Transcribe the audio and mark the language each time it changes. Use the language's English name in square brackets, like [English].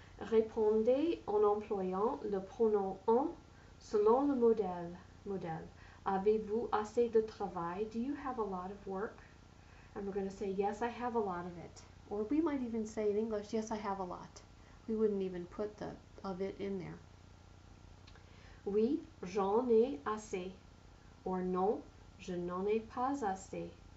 [French] Répondez en employant le pronom en selon le modèle. Avez-vous assez de travail? [English] Do you have a lot of work? And we're going to say, yes, I have a lot of it. Or we might even say in English, yes, I have a lot. We wouldn't even put the of it in there. [French] Oui, j'en ai assez. Or non, je n'en ai pas assez.